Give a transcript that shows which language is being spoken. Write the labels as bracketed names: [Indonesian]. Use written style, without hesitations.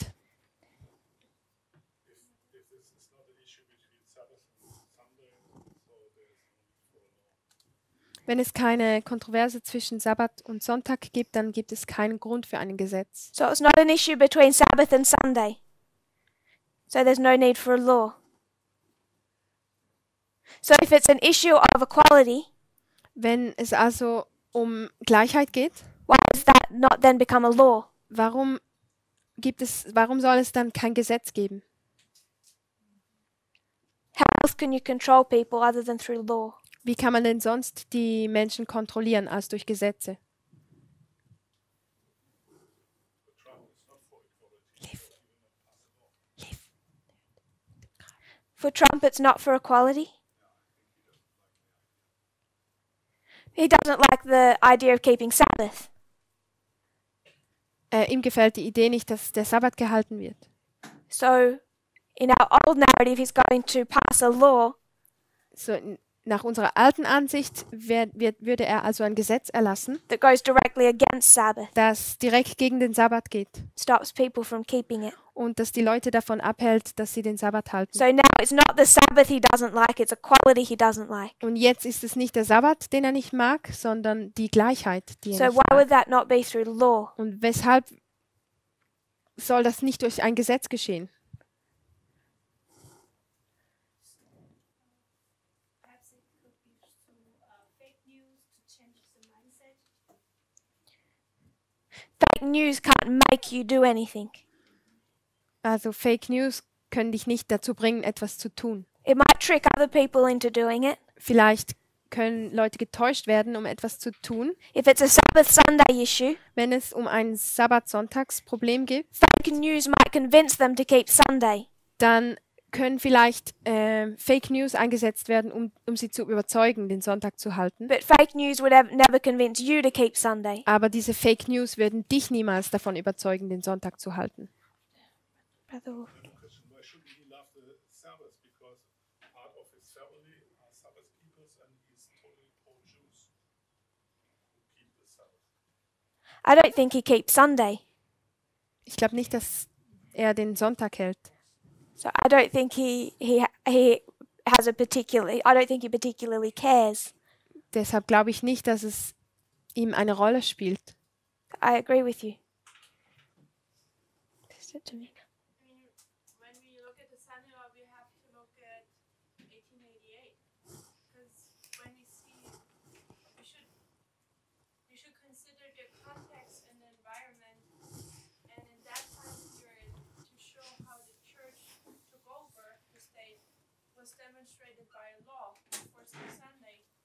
[English] If this is not an issue between Sabbath and Sunday, so there's no need for a law. [German] Wenn es keine Kontroverse zwischen Sabbat und Sonntag gibt, dann gibt es keinen Grund für ein Gesetz. [English] So it's not an issue between Sabbath and Sunday. So there's no need for a law. So if it's an issue of equality, [German] Wenn es also um Gleichheit geht, [English] why does that not then become a law? [German] warum soll es dann kein Gesetz geben? [English] How else can you control people other than through law? [German] Wie kann man denn sonst die Menschen kontrollieren als durch Gesetze? [English] For Trump, it's not for equality. He doesn't like the idea of keeping Sabbath. [German] Ihm gefällt die Idee nicht, dass der Sabbat gehalten wird. [English] So, in our old narrative, he's going to pass a law [German] Nach unserer alten Ansicht würde er also ein Gesetz erlassen, [English] that goes directly against Sabbath, [German] das direkt gegen den Sabbat geht [English] stops people from keeping it. [German] und das die Leute davon abhält, dass sie den Sabbat halten. [English] So now it's not the Sabbath he doesn't like, it's equality he doesn't like. [German] Und jetzt ist es nicht der Sabbat, den er nicht mag, sondern die Gleichheit, die er [English] So [German] nicht [English] why [German] mag. [English] would that not be through law? [German] Und weshalb soll das nicht durch ein Gesetz geschehen? [English] Perhaps it could be through fake news to change the mindset. Fake news can't make you do anything. [German] Also Fake News können dich nicht dazu bringen, etwas zu tun. [English] It might trick other people into doing it. [German] Vielleicht können Leute getäuscht werden, um etwas zu tun. [English] If it's a Sabbath Sunday issue, [German] Wenn es um ein Sabbat-Sonntags-Problem geht, [English] fake news might convince them to keep Sunday. [German] dann können vielleicht Fake News eingesetzt werden, um sie zu überzeugen, den Sonntag zu halten. [English] But fake news would never convince you to keep Sunday. [German] Aber diese Fake News würden dich niemals davon überzeugen, den Sonntag zu halten. [English] Brother Wolf. Question, why shouldn't he love the Sabbath? Because part of his family are Sabbath keepers and he's totally pro-Jews who keep the Sabbath. I don't think he keeps Sunday. [German] Ich glaube nicht, dass er den Sonntag hält. [English] So I don't think he has a particularly. I don't think he particularly cares. [German] Deshalb glaube ich nicht, dass es ihm eine Rolle spielt. [English] I agree with you. Listen to me. I mean, when we look at the Sunday law, we have to look at 1888, because when we see, we should consider the context and the environment, and in that time period, to show how the church took over the state was demonstrated by a law enforcing Sunday.